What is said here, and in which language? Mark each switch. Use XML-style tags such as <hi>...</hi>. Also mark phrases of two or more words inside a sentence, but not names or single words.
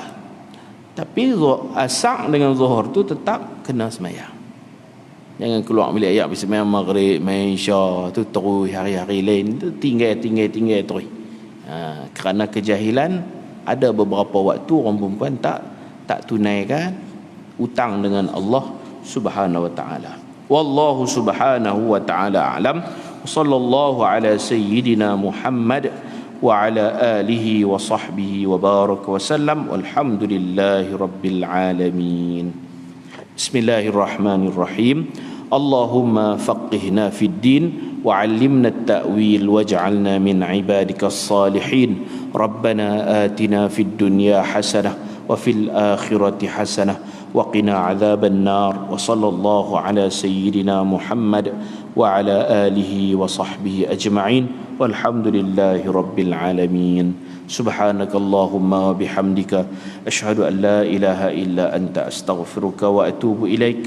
<ms>Tapi asar dengan zuhur tu tetap kena semayang. Jangan keluar bilik air habis semayang maghrib, main isya tu terus hari-hari lain tu tinggal terus. Kerana kejahilan, ada beberapa waktu orang perempuan tak tunaikan hutang dengan Allah</ms> <ar>سبحانه وتعالى. والله سبحانه وتعالى أعلم صلى الله على سيدنا محمد وعلى آله وصحبه وبارك وسلم. والحمد لله رب العالمين بسم الله الرحمن الرحيم. اللهم فقهنا في الدين وعلمنا التأويل واجعلنا من عبادك الصالحين. ربنا آتنا في الدنيا حسنة وفي الآخرة حسنة وقنا عذاب النار. وصلى الله على سيدنا محمد وعلى آله وصحبه أجمعين. والحمد لله رب العالمين سبحانك اللهم وبحمدك أشهد أن لا إله إلا أنت أستغفرك وأتوب إليك.</ar>